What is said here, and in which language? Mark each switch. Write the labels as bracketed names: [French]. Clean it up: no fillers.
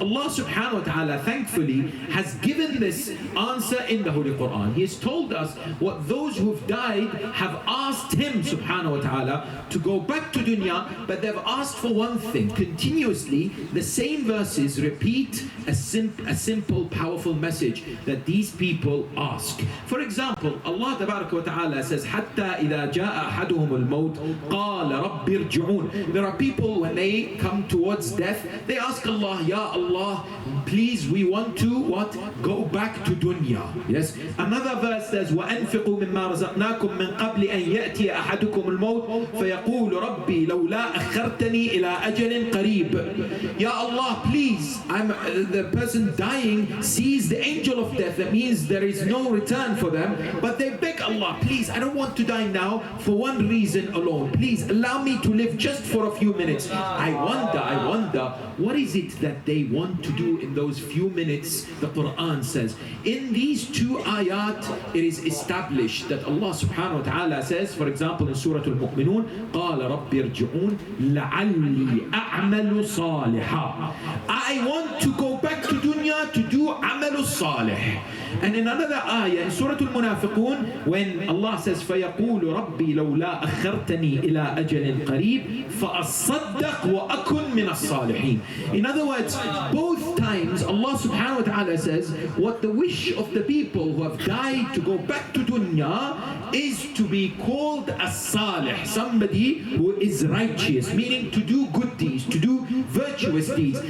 [English] Allah subhanahu wa ta'ala thankfully has given this answer in the Holy Quran. He has told us what those who've died have asked Him subhanahu wa ta'ala to go back to dunya, but they've asked for one thing. Continuously, the same verses repeat a simple, powerful message. message that these people ask. For example, Allah Tabaraka wa Ta'ala says, [Arabic] حَتَّى إِذَا جَاءَ أَحَدُهُمُ الْمَوْتِ قَالَ رَبِّ ارْجِعُونَ. [English] There are people, when they come towards death, they ask Allah, Ya Allah, please, we want to what? Go back to dunya. Yes. Another verse says, [Arabic] وَأَنْفِقُوا مِمَّا رَزَقْنَاكُم مِّن قَبْلِ أَن يَأْتِيَ أَحَدُكُمُ الْمَوْتِ فَيَقُولُ رَبِّي لَوْلَا أَخَّرْتَنِي إِلَىٰ أَجَلٍ قَرِيبٍ. [English] Ya Allah, please, the person dying sees the angel of death. That means there is no return for them. But they beg Allah, please, I don't want to die now for one reason alone. Please allow me to live just for a few minutes. I wonder, what is it that they want to do in those few minutes? The Quran says, in these two ayat, it is established that Allah subhanahu wa ta'ala says, for example, in Surah Al-Mu'minun, [Arabic] قَالَ رَبِّ ارْجِعُونَ لَعَلِّي أَعْمَلُ صَالِحًا. [English] I want to go back to dunya to do amal salih. And in another ayah, in Surah Al-Munafiqun, when Allah says, [Arabic] فَيَقُولُ رَبِّي لَوْلَا أَخَّرْتَنِي إِلَىٰ أَجَلٍ قَرِيبٍ فَأَصَّدَّقْ وَأَكُنْ مِنَ الصَّالِحِينَ. [English] In other words, both times Allah subhanahu wa ta'ala says, what the wish of the people who have died to go back to dunya is to be called a salih, somebody who is righteous, meaning to do good deeds, to do virtuous deeds.